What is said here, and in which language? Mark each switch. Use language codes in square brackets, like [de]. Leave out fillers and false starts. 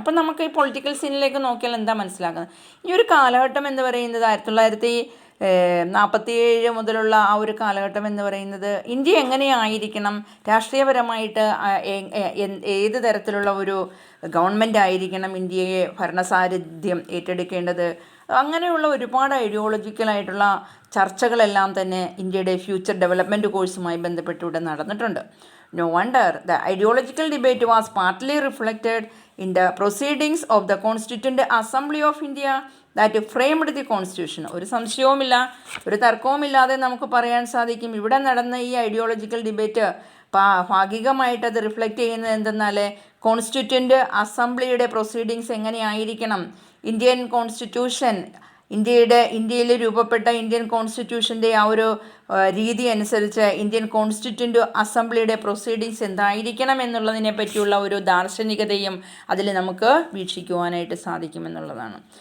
[ml] അപ്പം നമുക്ക് ഈ പൊളിറ്റിക്കൽ സീനിലേക്ക് നോക്കിയാൽ എന്താ മനസ്സിലാക്കുന്നത്, ഈ ഒരു കാലഘട്ടം എന്ന് പറയുന്നത് 1947 മുതലുള്ള ആ ഒരു കാലഘട്ടം എന്ന് പറയുന്നത് ഇന്ത്യ എങ്ങനെയായിരിക്കണം, രാഷ്ട്രീയപരമായിട്ട് ഏത് തരത്തിലുള്ള ഒരു ഗവൺമെൻറ് ആയിരിക്കണം ഇന്ത്യയെ ഭരണസാരഥ്യം ഏറ്റെടുക്കേണ്ടത്, അങ്ങനെയുള്ള ഒരുപാട് ഐഡിയോളജിക്കലായിട്ടുള്ള ചർച്ചകളെല്ലാം തന്നെ ഇന്ത്യയുടെ ഫ്യൂച്ചർ ഡെവലപ്മെൻറ്റ് കോഴ്സുമായി ബന്ധപ്പെട്ട് ഇവിടെ നടന്നിട്ടുണ്ട്. [en] No wonder the ideological debate was partly reflected in the proceedings of the Constituent Assembly of India that framed the Constitution. [ml] ഒരു സംശയവുമില്ല, ഒരു തർക്കവുമില്ലാതെ നമുക്ക് പറയാൻ സാധിക്കും, ഇവിടെ നടന്ന ഈ ഐഡിയോളജിക്കൽ ഡിബേറ്റ് ഭാഗികമായിട്ടത് റിഫ്ലക്റ്റ് ചെയ്യുന്നത് എന്തെന്നാൽ കോൺസ്റ്റിറ്റ്യൂൻ്റ് അസംബ്ലിയുടെ പ്രൊസീഡിങ്സ് എങ്ങനെയായിരിക്കണം, ഇന്ത്യൻ കോൺസ്റ്റിറ്റ്യൂഷൻ ഇന്ത്യയിൽ രൂപപ്പെട്ട ഇന്ത്യൻ കോൺസ്റ്റിറ്റ്യൂഷൻ്റെ ആ ഒരു രീതി അനുസരിച്ച് ഇന്ത്യൻ കോൺസ്റ്റിറ്റ്യൂൻ്റ് അസംബ്ലിയുടെ പ്രൊസീഡിങ്സ് എന്തായിരിക്കണം എന്നുള്ളതിനെ പറ്റിയുള്ള ഒരു ദാർശനികതയും അതിൽ നമുക്ക് വീക്ഷിക്കുവാനായിട്ട് സാധിക്കുമെന്നുള്ളതാണ്.